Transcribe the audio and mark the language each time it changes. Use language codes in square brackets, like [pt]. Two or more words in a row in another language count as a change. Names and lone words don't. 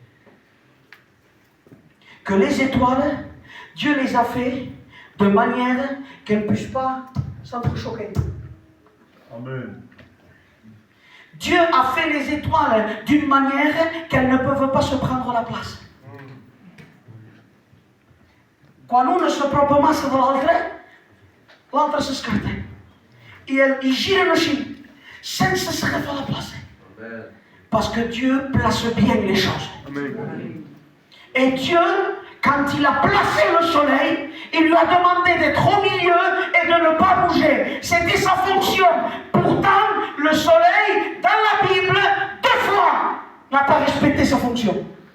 [fr] Que les étoiles, Dieu les a fait de manière qu'elles ne puissent pas s'entrechoquer. Amen. Dieu a fait les étoiles d'une manière qu'elles ne peuvent pas se prendre la place. [ca] Quan una s'apropa massa de l'altre s'escarta. I giren així, sense s'agafar la plaça. [fr] Parce que Dieu place bien les choses. Amen. Et Dieu, quand il a placé le soleil, il lui a demandé d'être au milieu et de ne pas bouger. C'était sa fonction. Pourtant, le soleil, dans la Bible, 2 fois, n'a pas respecté sa fonction.